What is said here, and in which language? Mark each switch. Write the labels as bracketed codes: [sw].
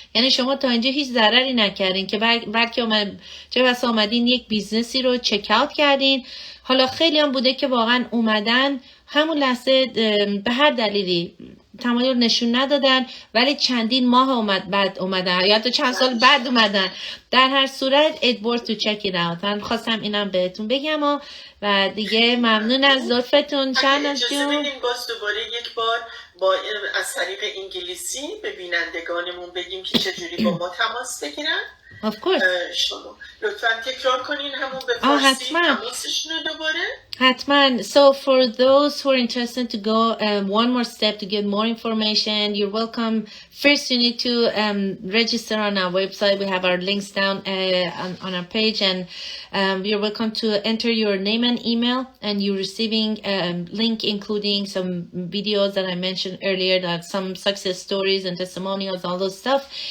[fa] یعنی شما تا اینجا هیچ ضرری نکردین که بلکه چه بسا اومدین یک بیزنسی رو چک اوت کردین. حالا خیلی هم بوده که واقعا اومدن همون لحظه به هر دلیلی تمایل نشون ندادن، ولی چندین ماه بعد اومدن یا حتی چند سال بعد اومدن. در هر صورت [en] it worth to check it out. [fa] من خواستم اینم بهتون بگم و دیگه ممنون از لطفتون. اجازه بدیم باز دوباره یک بار از طریق انگلیسی به بینندگانمون بگیم که چجوری با ما تماس بگیرن. [en] Of course. [fa] شما لطفاً تکرار کنین همون به فارسی تماسشون رو دوباره. حتما. [en] So for those who are interested to go one more step to get more information, you're welcome. First, you need to register on our website. We have our links down on our page, and you're welcome to enter your name and email, and you're receiving a link including some videos that I mentioned earlier, that some success stories and testimonials, all those stuff.